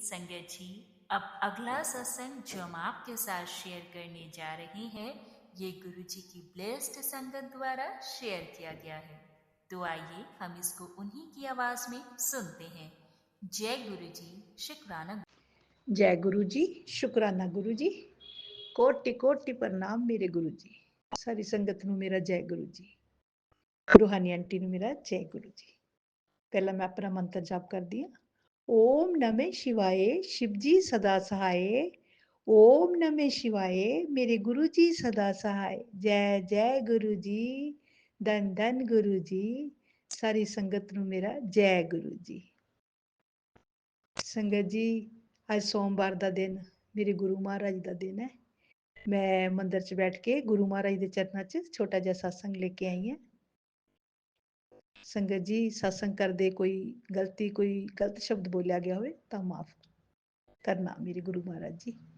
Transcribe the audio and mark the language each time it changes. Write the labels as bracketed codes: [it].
[hi] संगत जी, अब अगला सत्संग जो हम आपके साथ शेयर करने जा रहे हैं, ये गुरु जी की ब्लेस्ड संगत द्वारा शेयर किया गया है। तो आइए हम इसको उन्हीं की आवाज में सुनते हैं। जय गुरु जी, शुक्राना। जय गुरु जी, शुक्राना गुरु जी, कोटि कोटि प्रणाम मेरे गुरु जी। [pa] सारी संगत ਨੂੰ ਮੇਰਾ ਜੈ ਗੁਰੂ ਜੀ, ਰੂਹਾਨੀ ਆਂਟੀ ਨੂੰ ਮੇਰਾ ਜੈ ਗੁਰੂ ਜੀ। ਪਹਿਲਾਂ ਮੈਂ ਆਪਣਾ ਮੰਤਰ ਜਾਪ ਕਰਦੀ ਹਾਂ। [hi] ਓਮ ਨਮः शिवाय, शिवजी सदा सहाय। ओम नमः शिवाय, मेरे गुरु जी सदा सहाय। जय जय गुरु जी, धन धन गुरु जी। [pa] सारी संगत ਨੂੰ ਮੇਰਾ ਜੈ ਗੁਰੂ ਜੀ। ਸੰਗਤ ਜੀ, ਅੱਜ ਸੋਮਵਾਰ ਦਾ ਦਿਨ ਮੇਰੇ ਗੁਰੂ ਮਹਾਰਾਜ ਦਾ ਦਿਨ ਹੈ। ਮੈਂ ਮੰਦਰ 'ਚ ਬੈਠ ਕੇ ਗੁਰੂ ਮਹਾਰਾਜ ਦੇ ਚਰਨਾਂ 'ਚ ਛੋਟਾ ਜਿਹਾ ਸਤਸੰਗ ਲੈ ਕੇ ਆਈ ਹਾਂ। ਸੰਗਤ ਜੀ, ਸਤਸੰਗ ਕਰਦੇ ਕੋਈ ਗਲਤ ਸ਼ਬਦ ਬੋਲਿਆ ਗਿਆ ਹੋਵੇ ਤਾਂ ਮਾਫ ਕਰਨਾ ਮੇਰੇ ਗੁਰੂ ਮਹਾਰਾਜ ਜੀ।